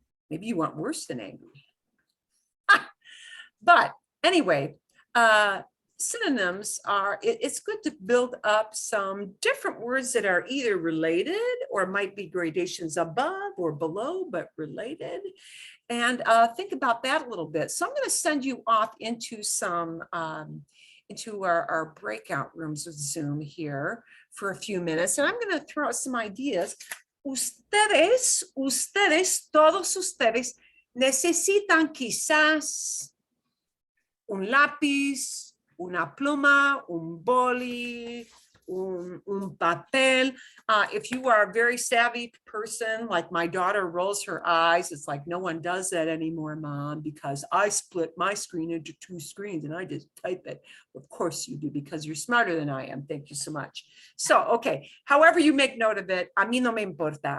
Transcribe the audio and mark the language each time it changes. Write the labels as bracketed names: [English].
[English] Maybe you want worse than angry. But anyway, synonyms it's good to build up some different words that are either related or might be gradations above or below, but related. And think about that a little bit. So I'm going to send you off into some, into our breakout rooms with Zoom here for a few minutes. And I'm going to throw out some ideas. [Spanish] Ustedes, todos ustedes necesitan quizás un lápiz, una pluma, un boli, un papel. [English] If you are a very savvy person, like my daughter rolls her eyes, it's like, no one does that anymore, Mom, because I split my screen into 2 screens and I just type it. Of course you do, because you're smarter than I am. Thank you so much. So, okay, however you make note of it, [Spanish] a mí no me importa.